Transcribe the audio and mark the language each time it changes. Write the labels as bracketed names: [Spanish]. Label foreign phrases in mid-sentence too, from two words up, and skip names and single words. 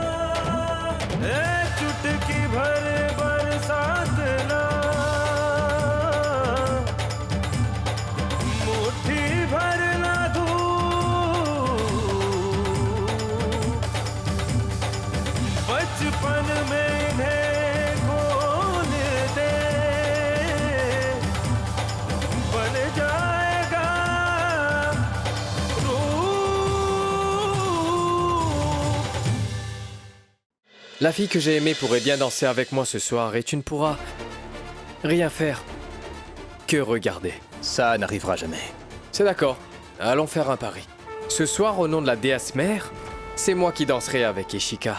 [Hindi] चुटकी भर बरसात ना, मुट्ठी भर ना धूप, बचपन में इन्हें खोल दे, बन जाएगा रूप। [French] La fille que j'ai aimée pourrait bien danser avec moi ce soir et tu ne pourras rien faire que regarder. Ça n'arrivera jamais. C'est d'accord, allons faire un pari. Ce soir, au nom de la déesse mère, c'est moi qui danserai avec Ishika.